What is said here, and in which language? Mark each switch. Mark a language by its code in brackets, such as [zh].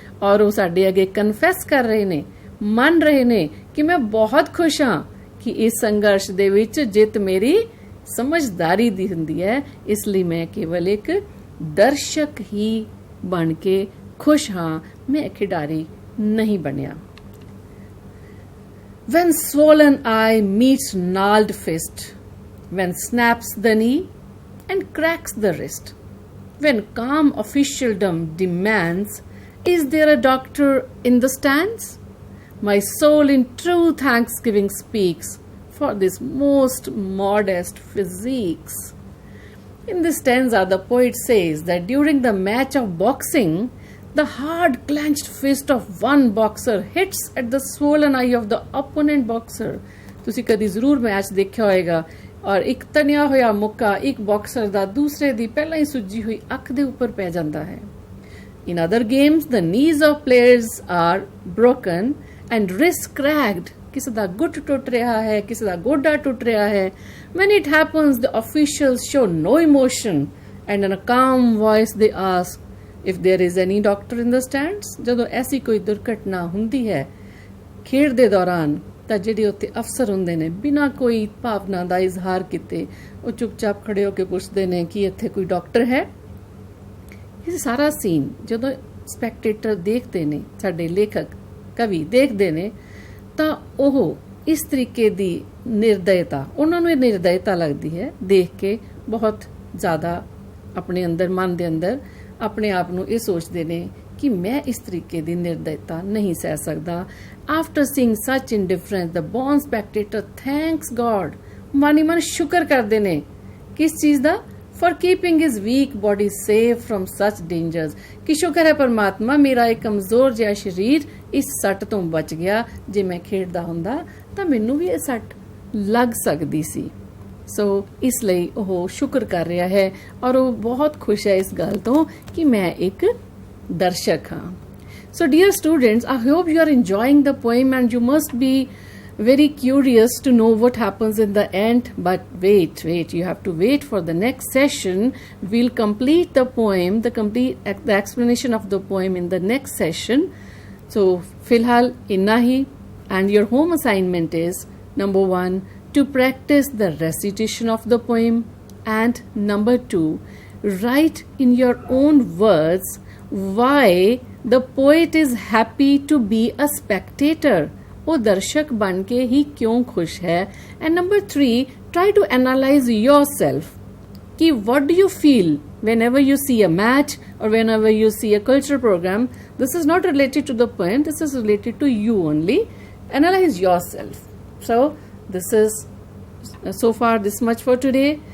[pa] ਔਰ ਉਹ ਸਾਡੇ ਅੱਗੇ ਕਨਫੈਸ ਕਰ ਰਹੇ ਨੇ, ਮੰਨ ਰਹੇ ਨੇ ਕਿ ਮੈਂ ਬਹੁਤ ਖੁਸ਼ ਹਾਂ ਕਿ ਇਸ ਸੰਘਰਸ਼ ਦੇ ਵਿੱਚ ਜਿੱਤ ਮੇਰੀ ਸਮਝਦਾਰੀ ਦੀ ਹੁੰਦੀ ਹੈ, ਇਸ ਲਈ ਮੈਂ ਕੇਵਲ ਇੱਕ ਦਰਸ਼ਕ ਹੀ ਬਣ ਕੇ ਖੁਸ਼ ਹਾਂ, ਮੈਂ ਖਿਡਾਰੀ ਨਹੀਂ ਬਣਿਆ। [en] When swollen eye meets gnarled fist, when snaps the knee and cracks the wrist, when calm officialdom demands, is there a doctor in the stands? My soul in true thanksgiving speaks for this most modest physiques. In this stanza, the poet says that during the match of boxing, the hard clenched fist of one boxer hits at the swollen eye of the opponent boxer. [pa] ਤੁਸੀਂ ਕਦੀ ਜ਼ਰੂਰ match ਦੇਖਿਆ ਹੋਏਗਾ ਔਰ ਇੱਕ ਤਣਿਆ ਹੋਇਆ ਮੁੱਕਾ ਇੱਕ boxer ਦਾ ਦੂਸਰੇ ਦੀ ਪਹਿਲਾਂ ਹੀ ਸੁੱਜੀ ਹੋਈ ਅੱਖ ਦੇ ਉੱਪਰ ਪੈ ਜਾਂਦਾ ਹੈ। [en] In other games, the knees of players are broken and wrists cracked. [pa] ਕਿਸੇ ਦਾ ਗੁੱਟ ਟੁੱਟ ਰਿਹਾ ਹੈ, ਕਿਸੇ ਦਾ ਗੋਡਾ ਟੁੱਟ ਰਿਹਾ ਹੈ. [en] When it happens, the officials show no emotion and in a calm voice they ask if there is any doctor in the stands. [pa] ਜਦੋਂ ਐਸੀ ਕੋਈ ਦੁਰਘਟਨਾ ਹੁੰਦੀ ਹੈ ਖੇਡ ਦੇ ਦੌਰਾਨ ਤਾਂ ਜਿਹੜੇ ਉੱਥੇ ਅਫਸਰ ਹੁੰਦੇ ਨੇ ਬਿਨਾਂ ਕੋਈ ਭਾਵਨਾ ਦਾ ਇਜ਼ਹਾਰ ਕੀਤੇ ਉਹ ਚੁੱਪਚਾਪ ਖੜੇ ਹੋ ਕੇ ਪੁੱਛਦੇ ਨੇ ਕਿ ਇੱਥੇ ਕੋਈ ਡਾਕਟਰ ਹੈ. ਇਹ ਸਾਰਾ ਸੀਨ ਜਦੋਂ ਸਪੈਕਟੇਟਰ ਦੇਖਦੇ ਨੇ, ਸਾਡੇ ਲੇਖਕ ਕਵੀ ਦੇਖਦੇ ਨੇ, ਤਾਂ ਉਹ ਇਸ ਤਰੀਕੇ ਦੀ ਨਿਰਦयता, ਉਹਨਾਂ ਨੂੰ ਇਹ ਨਿਰਦयता ਲੱਗਦੀ ਹੈ ਦੇਖ ਕੇ. ਬਹੁਤ ਜ਼ਿਆਦਾ ਆਪਣੇ ਅੰਦਰ, ਮਨ ਦੇ ਅੰਦਰ ਆਪਣੇ ਆਪ ਨੂੰ ਇਹ ਸੋਚਦੇ ਨੇ ਕਿ ਮੈਂ ਇਸ ਤਰੀਕੇ ਦੀ ਨਿਰਦयता ਨਹੀਂ ਸਹਿ ਸਕਦਾ. [en] After seeing such indifference, the born spectator thanks God. [pa] ਮਨ ਹੀ ਮਨ ਸ਼ੁਕਰ ਕਰਦੇ ਨੇ. ਕਿਸ ਚੀਜ਼ ਦਾ? [en] For keeping his weak body safe from such dangers. [pa] ਕਿ ਸ਼ੁਕਰ ਹੈ ਪਰਮਾਤਮਾ, ਮੇਰਾ ਇੱਕ ਕਮਜ਼ੋਰ ਜਿਹਾ ਸਰੀਰ ਇਸ ਸੱਟ ਤੋਂ ਬਚ ਗਿਆ. ਜੇ ਮੈਂ ਖੇਡਦਾ ਹੁੰਦਾ ਤਾਂ ਮੈਨੂੰ ਵੀ ਇਹ ਸੱਟ ਲੱਗ ਸਕਦੀ ਸੀ. ਸੋ ਇਸ ਲਈ ਉਹ ਸ਼ੁਕਰ ਕਰ ਰਿਹਾ ਹੈ ਔਰ ਉਹ ਬਹੁਤ ਖੁਸ਼ ਹੈ ਇਸ ਗੱਲ ਤੋਂ ਕਿ ਮੈਂ ਇੱਕ ਦਰਸ਼ਕ ਹਾਂ. [en] So dear students, I hope you are enjoying the poem and you must be very curious to know what happens in the end. But wait, you have to wait for the next session. We'll complete the poem, the explanation of the poem in the next session. So [hi] filhal inna hi, [en] and your home assignment is number 1, to practice the recitation of the poem, and number 2, write in your own words why the poet is happy to be a spectator. [hi] वो दर्शक बन के ही क्यों खुश है. [en] And number 3, try to analyze yourself कि what do you feel whenever you see a match or whenever you see a cultural program. This is not related to the poem, this is related to you only. Analyze yourself. So this is so far this much for today.